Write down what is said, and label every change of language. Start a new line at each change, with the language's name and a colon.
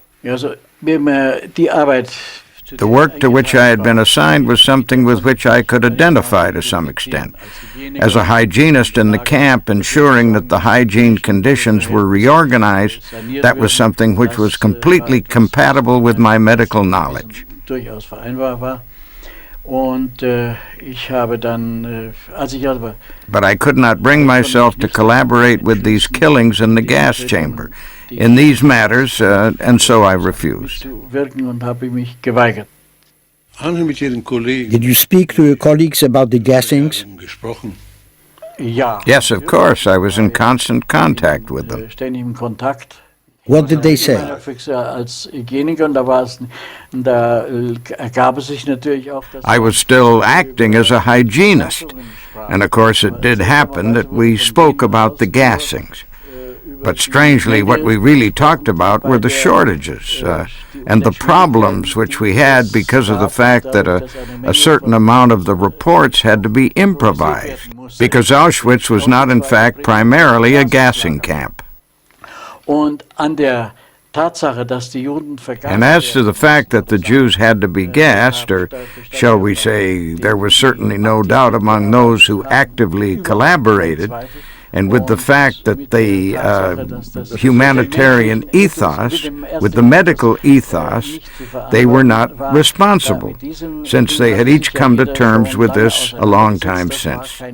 English: The work to which I had been assigned was something with which I could identify to some extent. As a hygienist in the camp, ensuring that the hygiene conditions were reorganized, that was something which was completely compatible with my medical knowledge.
German: Und ich habe dann, als ich aber
English: But I could not bring myself to collaborate with these killings in the gas chamber, in these matters, and so I refused.
German: wirken und habe ich mich geweigert.
English: Did you speak to your colleagues about the gassings?
German: Ja.
English: Yes, of course. I was in constant contact with them.
German: Ständig im Kontakt.
English: What did they say?
German: Als Hygieniker, und da ergab es sich natürlich auch, dass
English: I was still acting as a hygienist, and of course it did happen that we spoke about the gassings. But strangely, what we really talked about were the shortages and the problems which we had because of the fact that a certain amount of the reports had to be improvised, because Auschwitz was not in fact primarily a gassing camp.
German: Und an der Tatsache, dass die Juden
English: And as to the fact that the Jews had to be gassed, or shall we say, there was certainly no doubt among those who actively collaborated, and with the fact that the humanitarian ethos, with the medical ethos, they were not responsible, since they had each come to terms with this a long time since.